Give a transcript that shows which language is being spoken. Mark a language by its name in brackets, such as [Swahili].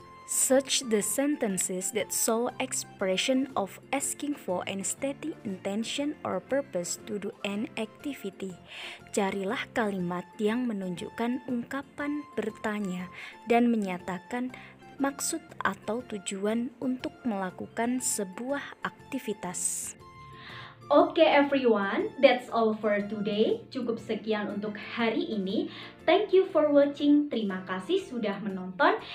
[English] Search the sentences that show expression of asking for and stating intention or purpose to do an activity. [Indonesian] Carilah kalimat yang menunjukkan ungkapan bertanya dan menyatakan maksud atau tujuan untuk melakukan sebuah aktivitas. [English] Oke everyone, that's all for today. [Indonesian] Cukup sekian untuk hari ini. [English] Thank you for watching. [Indonesian] Terima kasih sudah menonton.